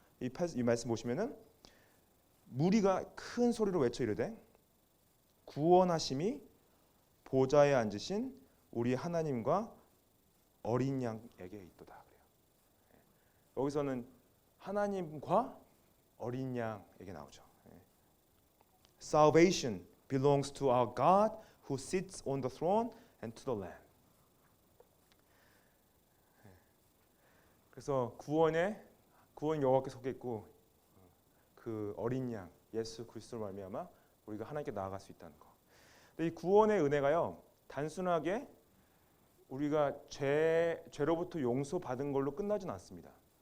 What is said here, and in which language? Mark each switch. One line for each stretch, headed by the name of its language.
Korean: 이 말씀 보시면은 무리가 큰 소리로 외쳐 이르되 구원하심이 보좌에 앉으신 우리 하나님과 어린 양에게 있도다. 그래요. 여기서는 하나님과 어린 양에게 나오죠.
English: Salvation belongs to our God who sits on the throne and to the Lamb.
Korean: 그래서 구원 여호와께 속해 있고 그 어린 양 예수 그리스도로 말미암아 우리가 하나님께 나아갈 수 있다는 거. 근데 이 구원의 은혜가요 단순하게 우리가 죄로부터 용서받은 걸로 끝나진 않습니다.